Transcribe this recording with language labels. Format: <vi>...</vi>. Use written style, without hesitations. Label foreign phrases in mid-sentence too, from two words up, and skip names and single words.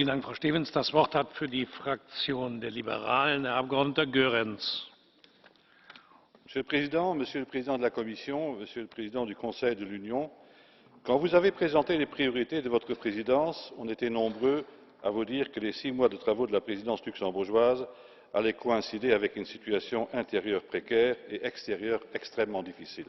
<de>Vielen Dank, Frau Stevens. Das Wort hat für die Fraktion der Liberalen Herr Abgeordneter Goerens.</de> <fr>Monsieur le Président de la Commission, Monsieur le Président du Conseil de l'Union, quand vous avez présenté les priorités de votre présidence, on était nombreux à vous dire que les 6 mois de travaux de la présidence luxembourgeoise allaient coïncider avec une situation intérieure précaire et extérieure extrêmement difficile.</fr>